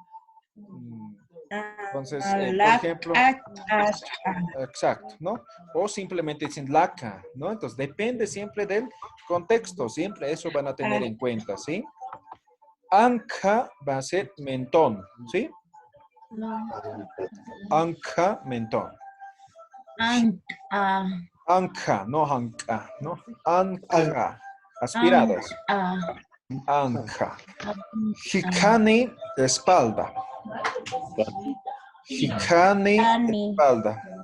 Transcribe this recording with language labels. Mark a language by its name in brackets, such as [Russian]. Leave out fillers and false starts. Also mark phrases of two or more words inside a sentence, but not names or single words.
[Spanish] Entonces, por ejemplo, exacto, ¿no? O simplemente dicen laca, ¿no? Entonces, depende siempre del contexto, siempre eso van a tener en cuenta, ¿sí? Anca va a ser mentón, ¿sí? Anca, mentón. Anca, no anca, ¿no? Anca, aspirados. Anca. Hikani, espalda. Hikani, espalda.